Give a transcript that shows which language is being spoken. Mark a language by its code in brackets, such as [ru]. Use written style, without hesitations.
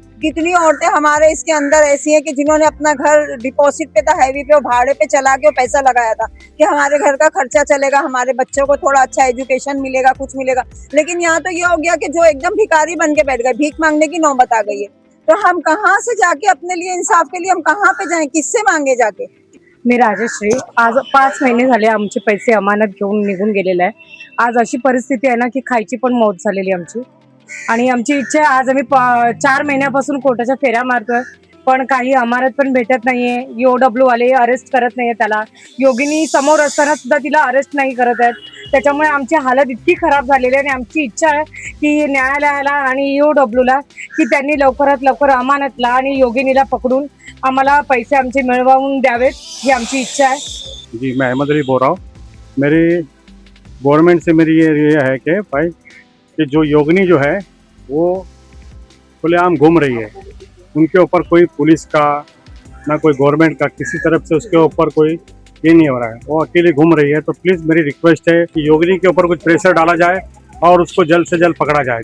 [hi] कितनी औरतें हमारे इसके अंदर ऐसी हैं कि जिन्होंने अपना घर डिपॉजिट पे था, हैवी पे, भाड़े पे चला के पैसा लगाया था कि हमारे घर का खर्चा चलेगा, हमारे बच्चों को थोड़ा अच्छा एजुकेशन मिलेगा, कुछ मिलेगा। लेकिन यहाँ तो ये हो गया कि जो एकदम भिखारी बन के बैठ गए, भीख मांगने की नौबत आ गई है। तो हम कहाँ से जाके अपने लिए इंसाफ के लिए हम कहाँ पे जाएं, किससे मांगे जाके। [mr] मी राजश्री, आज 5 महिने झाले आमचे पैसे अमानत घेऊन निघून गेलेले आहे। आज अशी परिस्थिती आहे ना की खायची पण मौत झालेली आमची, आणि आमची इच्छा आहे, आज आम्ही 4 महिन्यापासून कोर्टाच्या फेऱ्या मारतोय पण काही अमानत पण भेटत नाहीये। ईओडब्ल्यू वाले अरेस्ट करत नाहीये त्याला, योगिनी समोर असताना सुद्धा तिला अरेस्ट नाही करत आहेत। त्याच्यामुळे आमची हालत इतकी खराब झालेली आहे आणि आमची इच्छा आहे की न्यायालयाला आणि ईओडब्ल्यूला की त्यांनी लवकरात लवकर अमानतला आणि योगिनीला पकडून आम्हाला पैसे आमचे मिळवून द्यावेत, ही आमची इच्छा है। [hi] जी, मैं अहमद अली बोल रहा हूँ। मेरी गवर्नमेंट से मेरी ये है कि भाई कि जो योगिनी जो है वो खुलेआम घूम रही है, उनके ऊपर कोई पुलिस का ना कोई गवर्नमेंट का किसी तरफ से उसके ऊपर कोई ये नहीं हो रहा है, वो अकेले घूम रही है। तो प्लीज़ मेरी रिक्वेस्ट है कि योगिनी के ऊपर कुछ प्रेशर डाला जाए और उसको जल्द से जल्द पकड़ा जाए।